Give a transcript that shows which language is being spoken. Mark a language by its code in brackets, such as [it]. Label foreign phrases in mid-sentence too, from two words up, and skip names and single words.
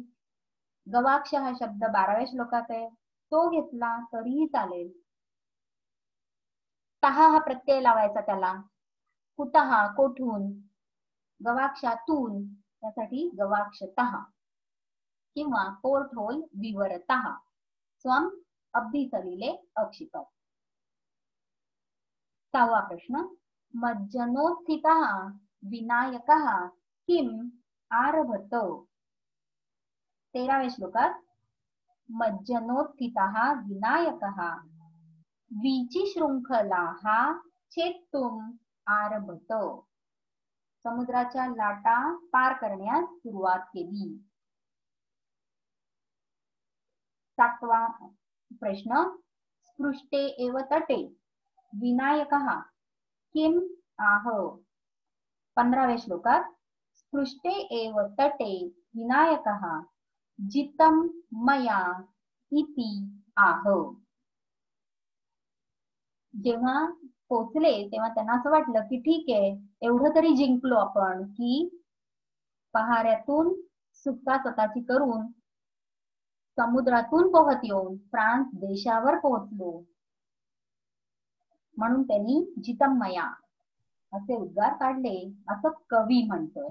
[mr] गवाक्ष हा शब्द 12व्या श्लोकात आहे, तो घेतला तरीही चालेल. तहा हा प्रत्यय लावायचा त्याला, कुतः कोठून, गवाक्षातून, त्यासाठी गवाक्षतः. [sa] किंवा [en] port hole [sa] विवरतः, स्वम अभ्यसलिले अक्षिपत. [mr] 6वा प्रश्न, [sa] मज्जनोत्थितः विनायकः किम आरभत? [mr] 13व्या श्लोकात [sa] मज्जनोत्थितः विनायकः वीचिशृंखलाः छेत्तुम आरभत, [mr] समुद्राच्या लाटा पार करण्यास सुरुवात केली. 7वा प्रश्न, [sa] स्पृष्टे एव तटे विनायकः किम आह? [mr] 15व्या श्लोकात [sa] स्पृष्टे एव तटे विनायकः जितं मया इति आह. [mr] जेव्हा पोचले तेव्हा त्यांना असं वाटलं की ठीक आहे, एवढं तरी जिंकलो आपण, की पहाऱ्यातून सुटका स्वतःची करून समुद्रातून पोहत येऊन फ्रान्स देशावर पोहोचलो, म्हणून त्यांनी जितमया असे उद्गार काढले, असं कवी म्हणतोय.